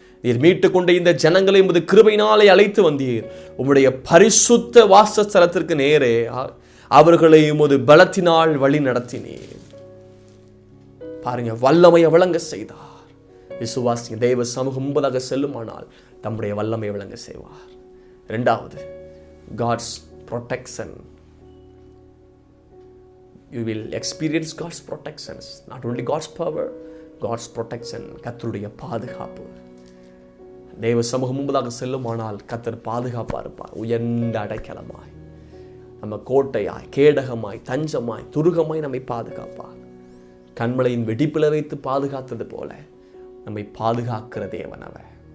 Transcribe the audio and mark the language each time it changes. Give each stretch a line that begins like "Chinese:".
Tamil: நீர் மீட்டு கொண்ட இந்த ஜனங்களை உமது கிருபையினாலே அழைத்து வந்தீர். உம்முடைய பரிசுத்த வாசஸ்தலத்திற்கு நேரே அவர்களை உமது பலத்தினால் வழி நடத்தினீர். பாருங்க, வல்லமையை விளங்க செய்தார். விசுவாசி தெய்வ சமூகம் முன்பதாக செல்லுமானால் தம்முடைய வல்லமையை விளங்க செய்வார். இரண்டாவது,
English: God's protection. You will experience God's protections. Not only God's power, God's protection.
Tamil: கர்த்தருடைய பாதுகாப்பு. தேவ சமூகம் முன்பதாக செல்லுமானால் கர்த்தர் பாதுகாப்பா இருப்பார். உயர்ந்த அடைக்கலமாய், நம்ம கோட்டையாய், கேடகமாய், தஞ்சமாய், துருகமாய் நம்மை பாதுகாப்பார். கண்மலையின் வெடிப்பில வைத்து பாதுகாத்தது போல நம்மை பாதுகாக்கிற தேவன் அவர்.